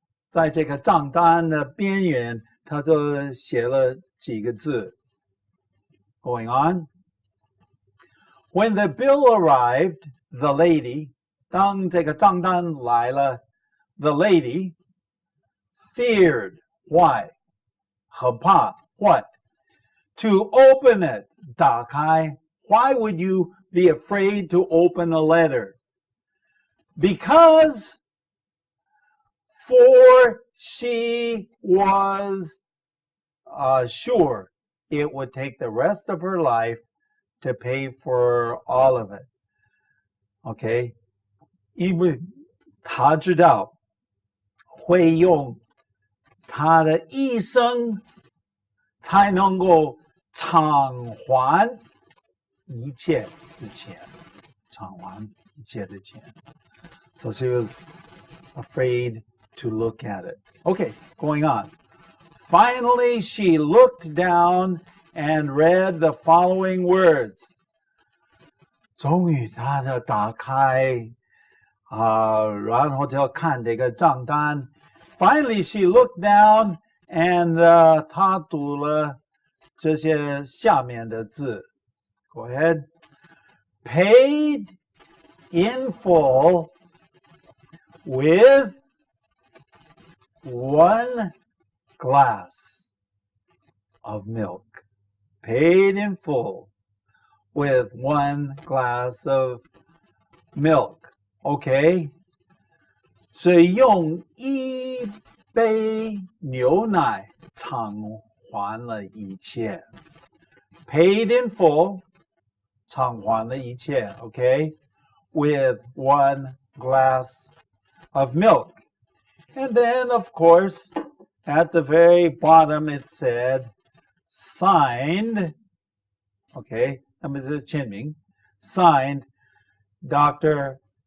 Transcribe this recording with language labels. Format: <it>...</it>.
<zh>在这个账单的边缘, 他就写了几个字.</zh> <en>Going on. When the bill arrived, the lady,</en> <zh>当这个账单来了,</zh> <en>the lady feared. Why?</en> <zh>很怕.</zh> <en>What? To open it.</en> <zh>打开.</zh> <en>Why would you be afraid to open a letter? Because for she was sure it would take the rest of her life to pay for all of it. Okay?</en> <zh>因为她知道会用她的一生才能够偿还一切的钱，偿还一切的钱.</zh> <en>So she was afraid to look at it. Okay, going on. Finally, she looked down and read the following words.</en> <zh>终于她就打开然后就看这个账单.</zh> <en>Finally, she looked down and</en> <zh>她读了这些下面的字.</zh> <en>Go ahead. Paid in full with 1 glass of milk. Paid in full with 1 glass of milk. Okay?</en> <zh>是用一杯牛奶偿还了一切.</zh> <en>Paid in full,</en> <zh>偿还了一切,</zh> <en>okay? With 1 glass of milk. And then, of course, at the very bottom it said, signed, okay,</en> <zh>那么是签名,</zh> <en>signed Dr.</en>